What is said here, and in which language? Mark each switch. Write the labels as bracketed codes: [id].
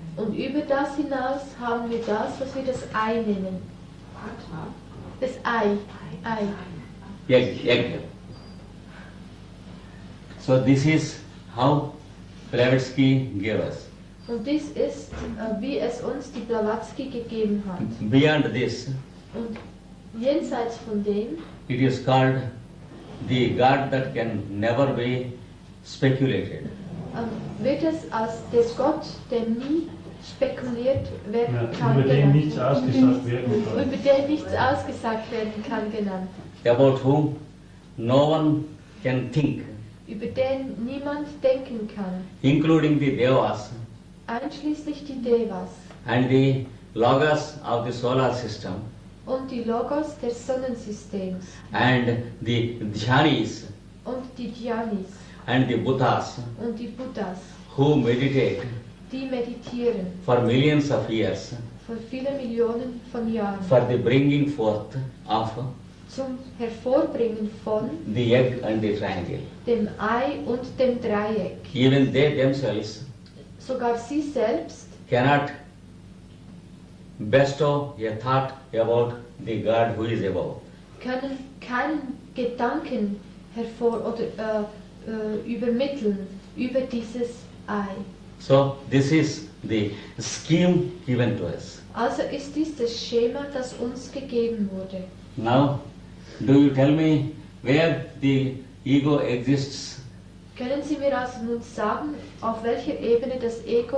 [de] Und über das hinaus haben wir das, was wir das Ei nennen. Das Ei. [en] Egg. So this is how Blavatsky gave us. [de] Und dies ist, wie es uns die Blavatsky gegeben hat. [en] Beyond this, [de] Und jenseits von dem [en] it is called the God that can never be speculated. [de] wird es als der Gott, der nie spekuliert werden kann, über den genannt. nichts ausgesagt werden kann. Über den nichts ausgesagt werden kann, genannt. [en] About whom no one can think, [de] Über den niemand denken kann, [en] including the Devas [de] einschließlich die Devas [en] and the Logos of the solar system [de] und die Logos des Sonnensystems [en] and the Dhyanis [de] und die Dhyanis [en] and the Buddhas [de] und die Buddhas, [en] who meditate [de] die meditieren [en] for millions of years [de] für viele Millionen von Jahren [en] for the bringing forth of [de] zum Hervorbringen von [en] the egg and the triangle. [de] dem Ei und dem Dreieck. [en] Even they themselves [de] Sogar sie selbst [en] cannot bestow a thought about the God who is above. [de] können keinen Gedanken hervor oder übermitteln über dieses I. [en] So this is the scheme given to us. [de] Also ist dies das Schema, das uns gegeben wurde. [en] Now, do you tell me where the ego exists? [de] Können Sie mir also nun sagen, auf welcher Ebene das Ego